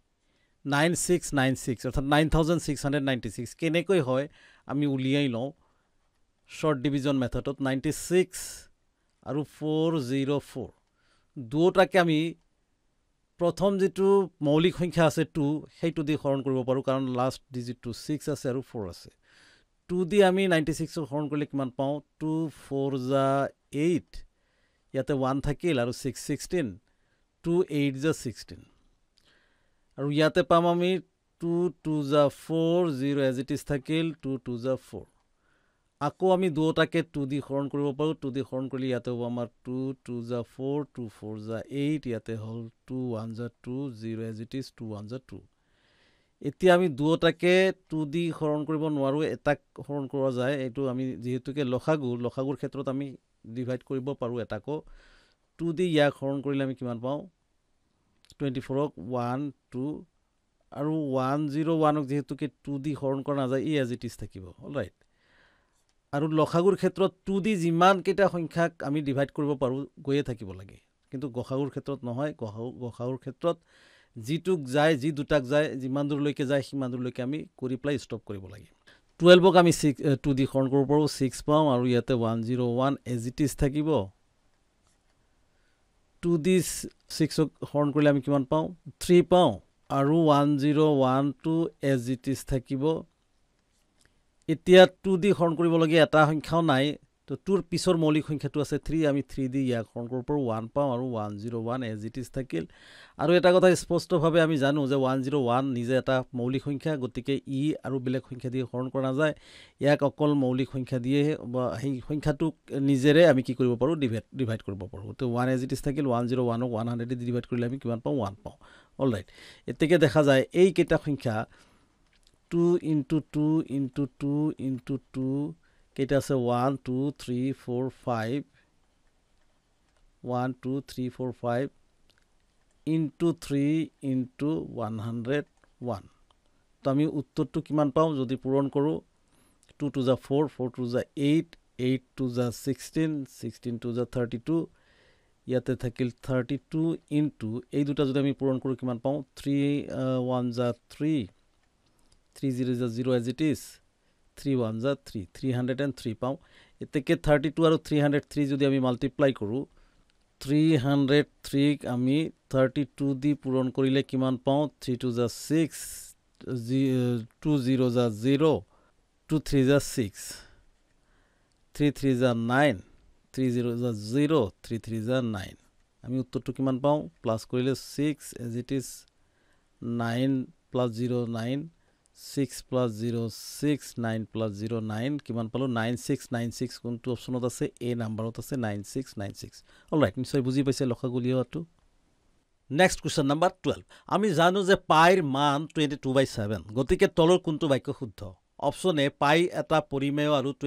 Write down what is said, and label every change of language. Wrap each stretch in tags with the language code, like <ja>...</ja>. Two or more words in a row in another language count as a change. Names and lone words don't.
<as>9696 অৰ্থাৎ 9696 কেনেকৈ হয় আমি উলিয়াই লওঁ</as> <en>short division method</en> <as>96 আৰু 404 দুটাকে আমি প্ৰথম যেটো মৌলিক সংখ্যা আছে 2 সেইটো দি হৰণ কৰিব পাৰো কাৰণ</as> <en>last digit</en> <as>6 আছে আৰু 4 আছে 2 দি আমি 96 ৰ হৰণ কৰিলে কিমান পাওঁ 2 4 যা 8 ইয়াতে 1 থাকিল আৰু 6 16 2 8 যা 16 আৰু ইয়াতে পাম আমি 2 2 যা 4 0</as> <en>as it is</en> <as>থাকিল 2 2 যা 4 আকৌ আমি দুটাকে 2 দি হৰণ কৰিব পাৰো 2 দি হৰণ কৰিলে ইয়াতে হ'ব আমাৰ 2 2 যা 4 2 4 যা 8 ইয়াতে হল 2 1 যা 2 0</as> <en>as it is</en> <as>2 1 যা 2 এতিয়া আমি দুটাকে 2 দি হৰণ কৰিব নোৱাৰো এটাক হৰণ কৰা যায় এটো আমি যেহেতুকে লখাগুৰ ক্ষেত্ৰত আমি ডিভাইড কৰিব পাৰো এটাকো 2 দি ইয়াক হৰণ কৰিলে আমি কিমান পাওঁ 24 ক 1 2 আৰু 101 ক যেহেতুকে 2 দি হৰণ কৰা নাযায় ই</as> <en>as it is</en> <as>থাকিব অলৰাইট আৰু লখাগুৰ ক্ষেত্ৰত 2 দি যিমান কেইটা সংখ্যাক আমি ডিভাইড কৰিব পাৰো গৈয়ে থাকিব লাগে কিন্তু গখাগুৰ ক্ষেত্ৰত নহয় গখাগুৰ ক্ষেত্ৰত জিটুক যায় জি দুটাক যায় যিমান দূৰলৈকে যায় সিমান দূৰলৈকে আমি কৰি প্লাই ষ্টপ কৰিব লাগে 12 ক আমি 2 দি হৰণ কৰিব পাৰো 6 পাওঁ আৰু ইয়াতে 101</as> <en>as it is</en> <as>থাকিব 2 দি 6 ক হৰণ কৰিলে আমি কিমান পাওঁ 3 পাওঁ আৰু 1012</as> <en>as it is</en> <as>থাকিব এতিয়া 2 দি হৰণ কৰিব লাগে এটা সংখ্যাও নাই তো 2ৰ পিছৰ মৌলিক সংখ্যাটো আছে 3 আমি 3 দি ইয়াক হৰণ কৰিব পাৰো 1 পাওঁ আৰু 101</as> <en>as it is</en> <as>থাকিল আৰু এটা কথা স্পষ্টভাৱে আমি জানো যে 101 নিজে এটা মৌলিক সংখ্যা গতিকে ই আৰু বেলেগ সংখ্যা দি হৰণ কৰা যায় ইয়াক অকল মৌলিক সংখ্যা দিয়ে বা এই সংখ্যাটোক নিজেৰে আমি কি কৰিব পাৰো ডিভাইড কৰিব পাৰো তো 1</as> <en>as it is</en> <as>থাকিল 101 ক 100 দি ডিভাইড কৰিলে আমি কিমান পাওঁ 1 পাওঁ অলৰাইট এতেকে দেখা যায় এই কেইটা সংখ্যা 2 into 2 into 2 into 2 কেইটা আছে 1 2 3 4 5 1 2 3 4 5 into 3 into 101 তো আমি উত্তৰটো কিমান পাওঁ যদি পূৰণ কৰো 2 2 যা 4 4 2 যা 8 8 2 যা 16 16 2 যা 32 ইয়াতে থাকিল 32 into এই দুটা যদি আমি পূৰণ কৰো কিমান পাওঁ 3 1 যা 3 3 0 যা 0</as> <en>as it is</en> <as>3 1 যা 3 303 পাওঁ এতেকে 32 আৰু 303 যদি আমি মাল্টিপ্লাই কৰো 303 ক আমি 32 দি পূৰণ কৰিলে কিমান পাওঁ 3 2 যা 6 2 0 যা 0 2 3 যা 6 3 3 যা 9 3 0 যা 0 3 3 যা 9 আমি উত্তৰটো কিমান পাওঁ প্লাস কৰিলে 6</as> <en>as it is</en> <as>9 plus 0 9 6 plus 0 6 9 plus 0 9 কিমান পালো 9696 কোনটো অপচনত আছে এ নাম্বাৰত আছে 9696 অলৰাইট নিশ্চয় বুজি পাইছে লখাগুলিয়াটো</as> <en>next question number</en> <as>12 আমি জানো যে পাইৰ মান 22/7 গতিকে তলৰ কোনটো বাক্য শুদ্ধ অপচন এ পাই এটা পৰিমেয় আৰু</as>